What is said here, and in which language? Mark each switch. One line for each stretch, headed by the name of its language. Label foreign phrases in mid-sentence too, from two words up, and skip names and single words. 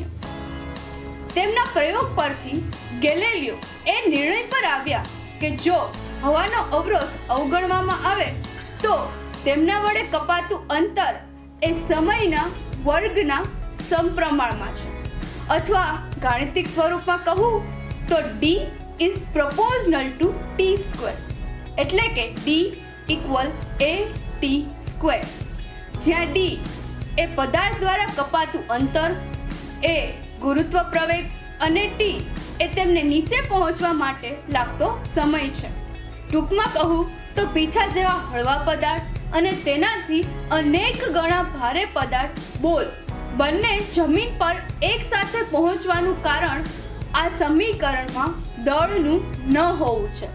Gujarati: તેમના પ્રયોગ પરથી ગેલિલિયો એ નિર્ણય પર આવ્યા કે જો હવાનો અવરોધ અવગણવામાં આવે તો તેમના વડે કપાતું અંતર એ સમયના વર્ગના સમપ્રમાણમાં છે, અથવા ગાણિતિક સ્વરૂપમાં કહું તો
English: d is proportional to t square,
Gujarati: એટલે કે
English: d equal a t square,
Gujarati: જ્યાં d એ પદાર્થ દ્વારા કપાતું અંતર, a ગુરુત્વ પ્રવેગ અને t એ તેમને નીચે પહોંચવા માટે લાગતો સમય છે. ટૂંકમાં કહું તો પીછા જેવા હળવા પદાર્થ અને તેનાથી અનેક ગણા ભારે પદાર્થ બોલ બંને જમીન પર એક સાથે પહોંચવાનું કારણ આ સમીકરણમાં દળનું ન હોવું છે.